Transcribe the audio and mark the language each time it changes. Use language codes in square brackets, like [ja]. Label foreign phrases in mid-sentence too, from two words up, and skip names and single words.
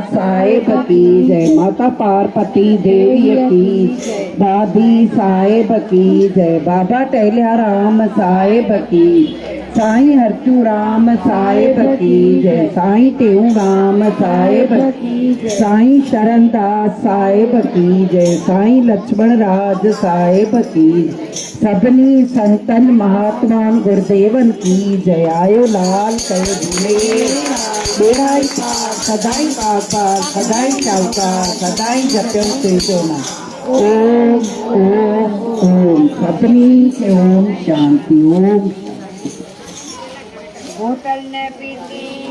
[sd] साहिब की जय माता पार्वती देवी की दादी साहिब की जय बाबा टहलिया राम साहिब की साईं हरचू राम साहिब की जय साईं टेऊ राम साहिब की साईं शरणदास साहिब की जय साईं लक्ष्मण राज साहिब की सभिनी संतन महात्मान गुरुदेवन की जय आयो लाल कयो झूले बेड़ा पार सदाई पार सदाई चौकार सदाई जपियो तेजो ना ओम ओम ओम सभिनी खे ओम शांति ओम [hi] बोतल न पीती